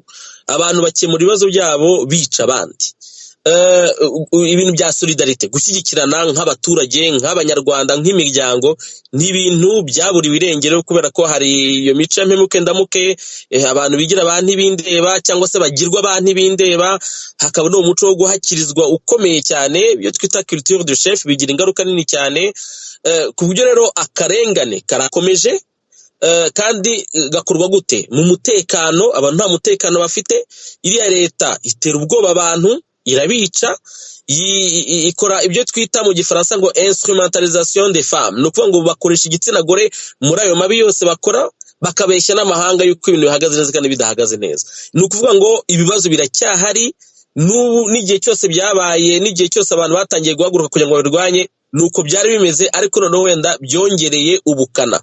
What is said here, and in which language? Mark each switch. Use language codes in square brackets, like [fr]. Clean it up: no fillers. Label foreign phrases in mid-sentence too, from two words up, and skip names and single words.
[rw] Abantu bakemura ibibazo byabo bica abandi. Ibintu bya solidarite, gushyigikirana nk'abaturage, nk'abanyarwanda, nk'imiryango, ni ibintu byaburiwe irengero kubera ko hari iyo mico mpemuke ndamuke, abantu bigira abantu ibindeba cyangwa se bagirwa abantu ibindeba, hakaba no umuco wo guhakirizwa ukomeye cyane, iyo twita [fr] culture de chef, [rw] bigira ingaruka nini cyane, ku buryo rero akarengane karakomeje. Kandi gakorwa gute? Mu mutekano, abantu nta mutekano bafite, iriya leta itera ubwoba abantu, irabica, ikora ibyo twita mu gifaransa ngo [fr] instrumentalisation des femmes, [rw] ni ukuvuga ngo bakoresha igitsina gore muri ayo mabi yose bakora, bakabeshya n'amahanga yuko ibintu bihagaze neza kandi bidahagaze neza. Ni ukuvuga ngo ibibazo biracyahari, n'ubu n'igihe cyose byabaye, n'igihe cyose abantu batangiye guhaguruka kugira ngo babirwanye, nuko byari bimeze, ariko noneho wenda byongereye ubukana.